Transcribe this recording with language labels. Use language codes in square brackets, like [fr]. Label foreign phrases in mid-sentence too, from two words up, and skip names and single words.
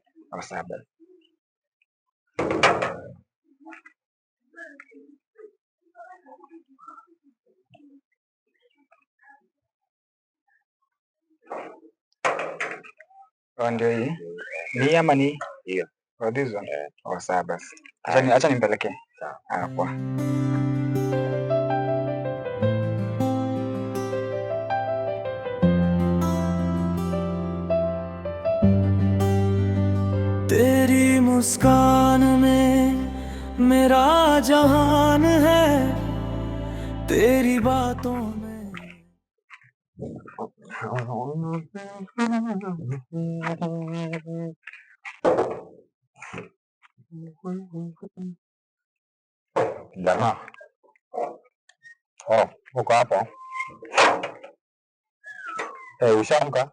[sw] Sawa. Ndio hii. Ni ama ni? Hiyo. [en] This one. [sw] Sawa basi. Acha nimpelekee. Sawa. Poa. [hi] तेरी मुस्कान में मेरा जहान है, तेरी बातों में [sw] Jamaa. Uko hapo? Ushaamka?